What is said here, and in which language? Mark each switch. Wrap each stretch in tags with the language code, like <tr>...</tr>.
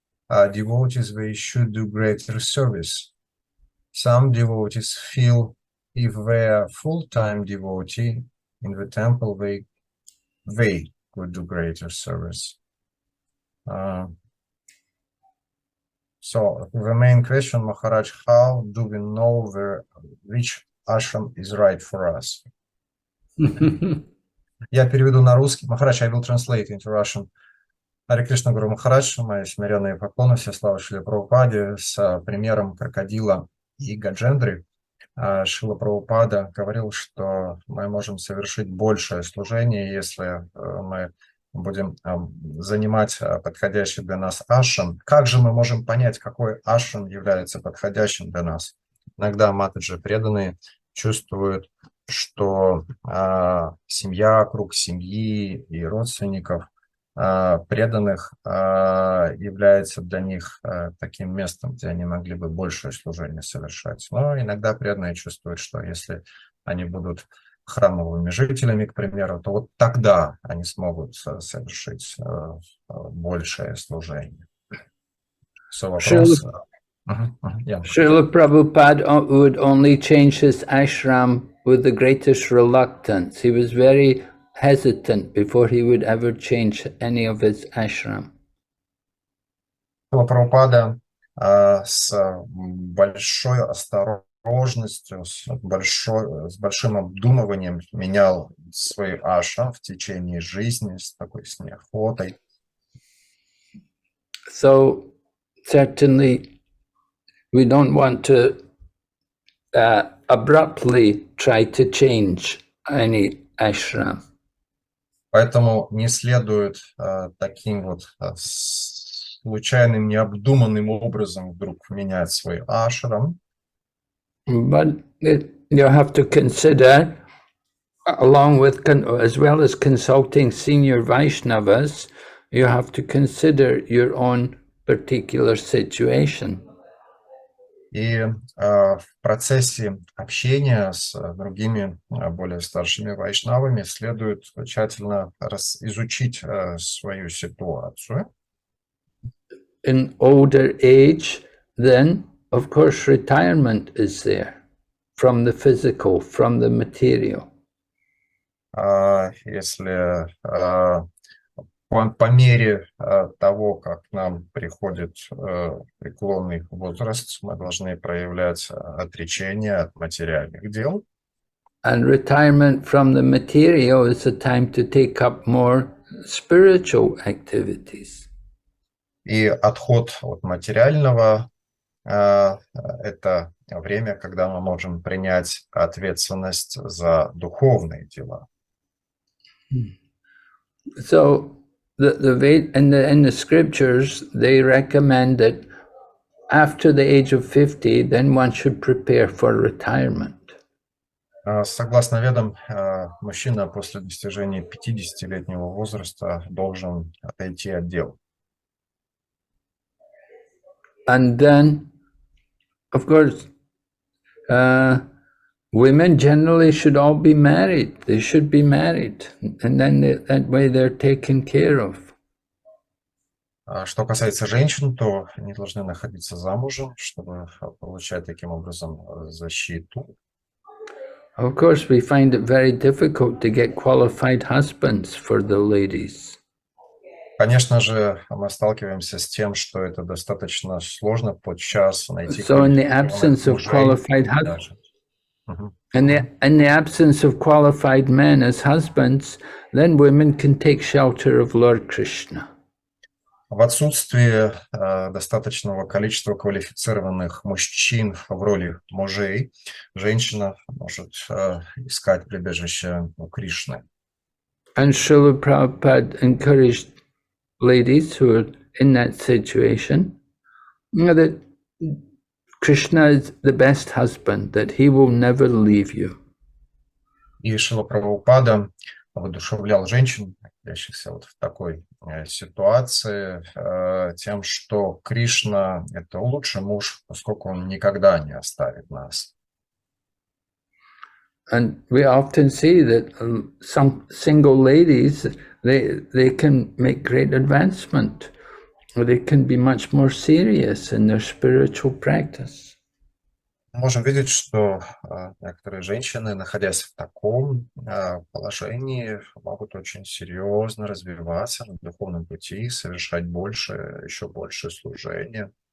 <en>devotees, they should do greater service. Some devotees feel if they are full-time devotee in the temple, they would do greater service. So the main question, Maharaj, how do we know which ashram is right for us?</en> <ru>Я переведу на русский.</ru> <en>Махарадж, I will translate into Russian.</en> <ru>Харе Кришна, Гуру Махарадж, мои смиренные поклоны, все славы Шриле Прабхупаде, с примером крокодила и Гаджендры. Шрила Прабхупада говорил, что мы можем совершить большее служение, если мы будем занимать подходящий для нас ашрам. Как же мы можем понять, какой ашрам является подходящим для нас? Иногда матаджи преданные чувствуют, что семья, круг семьи и родственников преданных является для них таким местом, где они могли бы большее служение совершать. Но иногда преданные чувствуют, что если они будут храмовыми жителями, к примеру, то вот тогда они смогут совершить большее служение.</ru> <en>Srila Prabhupada would only change his ashram with the greatest reluctance. He was very hesitant before he would ever change any of his ashram.</en> <ru>Прабхупада с большой осторожностью, с большим обдумыванием менял свой ашрам в течение жизни, с неохотой.</ru> <en>So certainly we don't want to abruptly try to change any ashram.</en> <ru>Поэтому не следует таким вот случайным, необдуманным образом вдруг менять свой ашрам.</ru> <en>But you have to consider, along with, as well as consulting senior Vaishnavas, you have to consider your own particular situation.</en> <ru>И в процессе общения с другими более старшими вайшнавами следует тщательно изучить свою ситуацию.</ru> <en>In older age, then, of course, retirement is there from the physical, from the material.</en> <ru>Если по мере того, как нам приходит преклонный возраст, мы должны проявлять отречение от материальных дел.</ru> <en>And retirement from the material is a time to take up more spiritual activities.</en> <ru>И отход от материального – это время, когда мы можем принять ответственность за духовные дела.</ru> <en>So in the scriptures, they recommend that after the age of 50, then one should prepare for retirement.</en> <ru>Согласно ведам, мужчина после достижения 50-летнего возраста должен отойти от дел.</ru> <en>And then, of course, women generally should all be married. They should be married, and then that way they're taken care of.</en> <ru>Что касается женщин, то они должны находиться замужем, чтобы получать таким образом защиту.</ru> <en>Of course, we find it very difficult to get qualified husbands for the ladies.</en> <ru>Конечно же, мы сталкиваемся с тем, что это достаточно сложно подчас найти.</ru> <en>So in the absence of qualified husbands, in the absence of qualified men as husbands, then women can take shelter of Lord Krishna.</en> <ru>В отсутствии достаточного количества квалифицированных мужчин в роли мужей, женщина может искать прибежище у Кришны.</ru> <en>And Srila Prabhupada encouraged ladies who are in that situation, that Krishna is the best husband, that he will never leave you.</en> <ru>И Шрила Прабхупада воодушевлял женщин, находящихся вот в такой ситуации, тем, что Кришна – это лучший муж, поскольку он никогда не оставит нас.</ru> <en>And we often see that some single ladies, they can make great advancement they can be much more serious in their spiritual practice.</en> <ru>Можем видеть, что некоторые женщины, находясь в таком положении, могут очень серьезно развиваться на духовном пути, совершать еще больше служения.</ru>